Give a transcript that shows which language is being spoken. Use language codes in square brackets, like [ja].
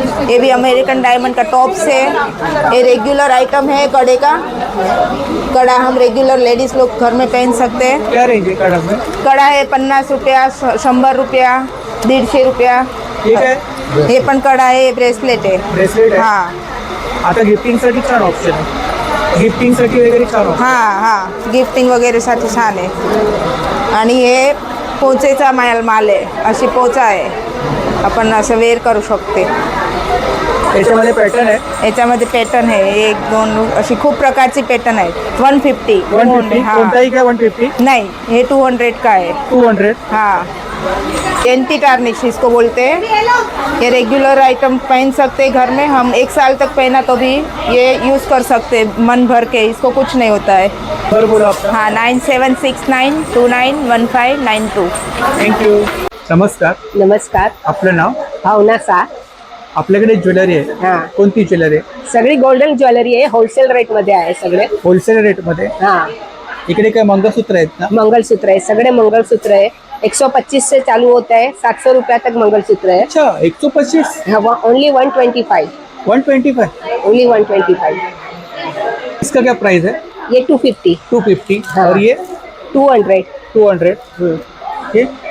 [hi] ये भी American diamond का टॉप्स है. ये रेगुलर आइटम है कड़े का. कड़ा हम रेगुलर लेडीज लोग घर में पहन सकते हैं. क्या रेंज आहे कड़ा में? कड़ा है 50 रुपया, 100 रुपया, 150 रुपया. [mr] ठीक आहे. हे पण [hi] कड़ा है, ब्रेसलेट है. [mr] ब्रेसलेट आहे. हाँ आता गिफ्टिंगसाठी छान ऑप्शन आहे. गिफ्टिंगसाठी वगैरे छान ऑप्शन. हां हां, गिफ्टिंग वगैरेसाठी छान आहे. आणि हे पोचेचा माल आहे, अशी पोचा आहे, आपण असं वेअर करू शकते. याच्यामध्ये पॅटर्न आहे. याच्यामध्ये पॅटर्न आहे 1 2 अशी खूप प्रकारची पॅटर्न आहेत. 150. 150 हां. कोणताही काय 150? [hi] नहीं, ये 200 का है. 200. हाँ, एंटी टार्निश इसको बोलते हैं. ये रेगुलर आइटम पहन सकते हैं घर में. हम 1 साल तक पहना तो भी ये यूज़ कर सकते हैं मन भर के, इसको कुछ नहीं होता है. [mr] बरं बोला आपका. हाँ 9769291592. थँक्यू. नमस्कार. नमस्कार. आपलं नाव? भावना सा. आपल्याकडे ज्वेलरी आहे. हा, कोणती ज्वेलरी आहे? सगळी गोल्डन ज्वेलरी आहे, होलसेल रेट मध्ये आहे सगळे. होलसेल रेटमध्ये. हा, इकडे काय मंगळसूत्र आहेत ना? मंगलसूत्र आहे, सगळे मंगलसूत्र आहे. [hi] 125 से चालू होता है, 700 रुपया तक मंगलसूत्र है. अच्छा, 125. [en] Only 125. 125. Only 125. [hi] इसका क्या प्राइस है? ये 250. 250. हाँ. और ये 200. 200. ये